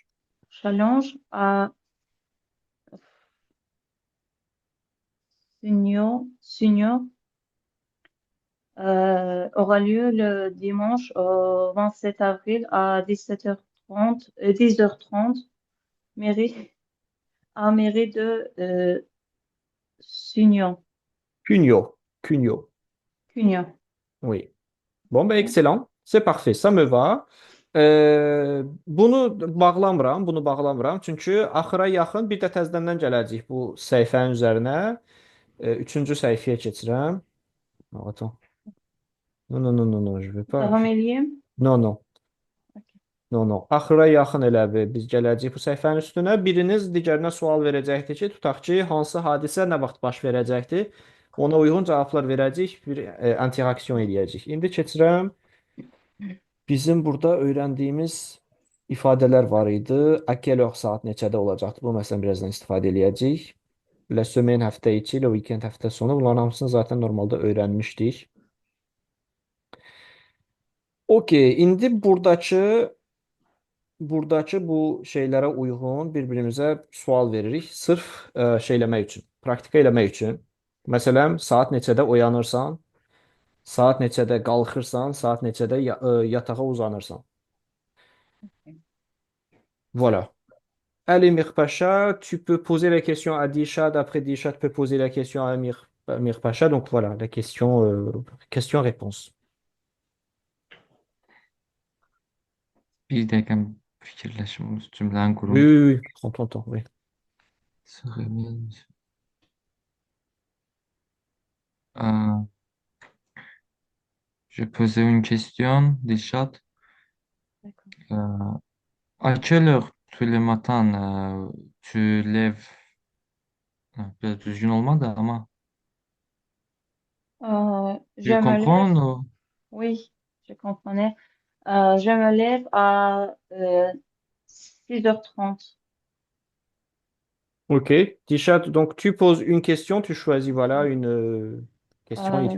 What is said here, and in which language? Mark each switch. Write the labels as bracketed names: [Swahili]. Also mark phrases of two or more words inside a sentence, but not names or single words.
[French] Challenge à Sugno aura lieu le dimanche 27 avril à 17h30, 10h30, mairie, mairie de Sugno, Cugno. Cugno. Cugno. Oui. Bon, ben excellent. C'est parfait. Ça me va. [Azerbaijani] Bunu bağlamıram. Çünki axıra yaxın bir də təzədən gələcəyik bu səhifənin üzərinə. Üçüncü səhifəyə keçirəm. [French] Attends. Non, non, non, non, non, je vais pas. [Azerbaijani] Devam edeyim. [French] Non, non. Ok. No, no. [Azerbaijani] Axıra yaxın elə bir biz gələcəyik bu səhifənin üstünə. Biriniz digərinə sual verəcəkdir ki, tutaq ki, hansı hadisə nə vaxt baş verəcəkdir. Ona uyğun cavablar verəcəyik, bir interaksiyon eləyəcəyik. İndi keçirəm. Bizim burada öyrəndiyimiz ifadələr var idi. [French] À quelle heure [Azerbaijani] saat neçədə olacaqdı? Bu məsələn birazdan istifadə eləyəcəyik. [French] La semaine [Azerbaijani] həftə içi, [French] le weekend [Azerbaijani] həftə sonu. Bunların hamısını zaten normalda öyrənmişdik. Okey, indi buradakı bu şeylərə uyğun bir-birimizə sual veririk. Sırf şey eləmək üçün, praktika eləmək üçün. Məsələn, saat neçədə oyanırsan, saat neçədə qalxırsan, saat neçədə yatağa uzanırsan. [French] Voilà. Allez, Mirpacha, tu peux poser la question à Dishat. Après Dishat peut poser la question à Mirpacha. Donc voilà, la question, question-réponse. [Azerbaijani] Bir dakika fikirləşim, cümləni [French] Oui, [Azerbaijani] qurum. [French] oui, oui. Prends ton temps, oui. Euh, je posais une question, Dilşat. D'accord. À quelle heure tous les matins tu lèves? [Azerbaijani] Biraz düzgün olmadı ama. [French] Je Tu me lève, comprends? Ou? oui, je comprenais. Je me lève à 6h30. Ok. Dishat, donc tu poses une question, tu choisis voilà une question et tu